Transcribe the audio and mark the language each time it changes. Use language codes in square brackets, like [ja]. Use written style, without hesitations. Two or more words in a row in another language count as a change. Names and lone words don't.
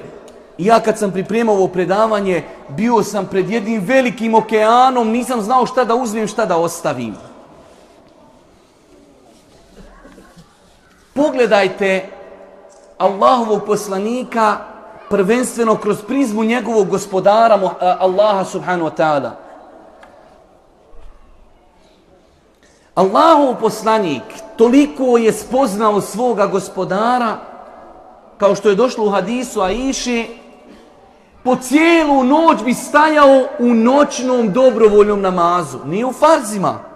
[bs] I ja kad sam pripremao ovo predavanje, bio sam pred jednim velikim okeanom, nisam znao šta da uzmem, šta da ostavim. Pogledajte Allahovog poslanika prvenstveno kroz prizmu njegovog gospodara Allaha [ar] سبحانه وتعالى. [bs] Allahov poslanik toliko je spoznao svoga gospodara, kao što je došlo u hadisu Aiši, po cijelu noć bi stajao u noćnom dobrovoljnom namazu, nije u farzima.